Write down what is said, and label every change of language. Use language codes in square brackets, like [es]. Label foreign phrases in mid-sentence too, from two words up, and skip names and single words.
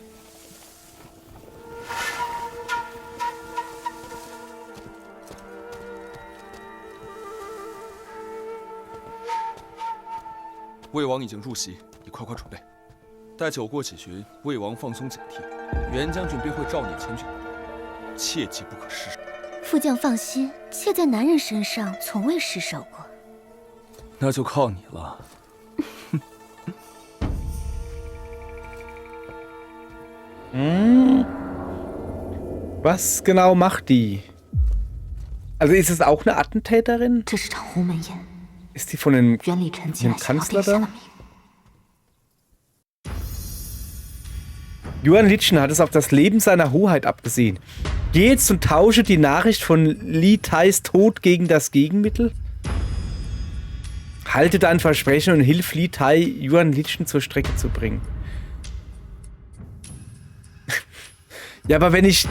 [zh] 魏王已经入席，你快快准备。待酒过几巡，魏王放松警惕，袁将军便会召你前去，切记不可失手。副将放心，妾在男人身上从未失手过。那就靠你了。 [de] Was genau macht die? Also ist es auch eine Attentäterin? [zh] 这是场鸿门宴。 [de] Ist die von dem [zh] 袁礼臣竟然想要 [de] Kanzler [zh] 殿下的 [de] da? [zh] 命。 [de] Yuan Litschen hat es auf das Leben seiner Hoheit abgesehen. Geh jetzt und tausche die Nachricht von Li Tais Tod gegen das Gegenmittel? Halte dein Versprechen und hilf Li Tai, Yuan Litschen zur Strecke zu bringen. Ja, aber wenn ich...